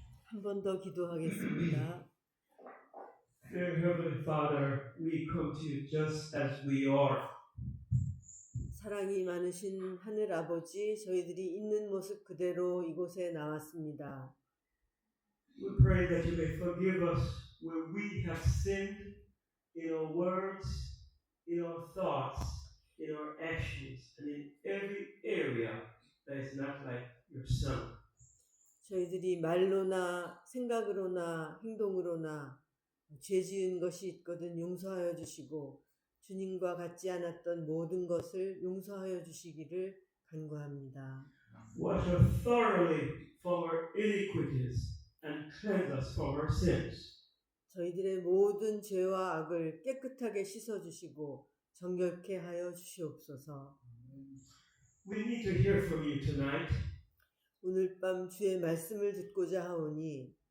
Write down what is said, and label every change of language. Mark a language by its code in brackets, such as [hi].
[ko] 한 번 더 기도하겠습니다. [en] Dear Heavenly Father, we come to you just as we are. [ko] 사랑이 많으신 하늘 아버지, 저희들이 있는 모습 그대로 이곳에 나왔습니다. [en] We pray that you may forgive us where we have sinned in our words, in our thoughts, in our actions, and in every area that is not like your Son. [ko] 저희들이 말로나 생각으로나 행동으로나 죄 지은 것이 있거든 용서하여 주시고 주님과 같지 않았던 모든 것을 용서하여 주시기를 간구합니다. [en] Wash us thoroughly from our iniquities and cleanse us from our sins. [ko] 저희들의 모든 죄와 악을 깨끗하게 씻어 주시고 정결케 하여 주시옵소서. [en] We need to hear from you tonight, [ko] 오늘 밤 주의 말씀을 듣고자 하오니